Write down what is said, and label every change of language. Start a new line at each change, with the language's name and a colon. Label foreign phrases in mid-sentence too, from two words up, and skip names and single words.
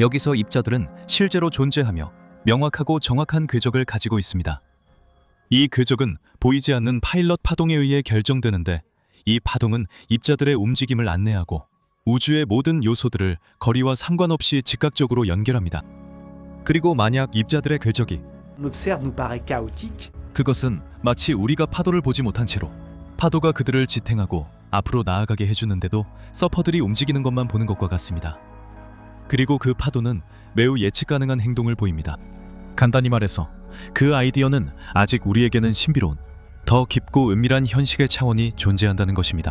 Korean: 여기서 입자들은 실제로 존재하며 명확하고 정확한 궤적을 가지고 있습니다. 이 궤적은 보이지 않는 파일럿 파동에 의해 결정되는데, 이 파동은 입자들의 움직임을 안내하고 우주의 모든 요소들을 거리와 상관없이 즉각적으로 연결합니다. 그리고 만약 입자들의 궤적이
French: On observe nous paraît chaotique,
Korean: 그것은 마치 우리가 파도를 보지 못한 채로 파도가 그들을 지탱하고 앞으로 나아가게 해주는데도 서퍼들이 움직이는 것만 보는 것과 같습니다. 그리고 그 파도는 매우 예측 가능한 행동을 보입니다. 간단히 말해서 그 아이디어는 아직 우리에게는 신비로운 더 깊고 은밀한 현식의 차원이 존재한다는 것입니다.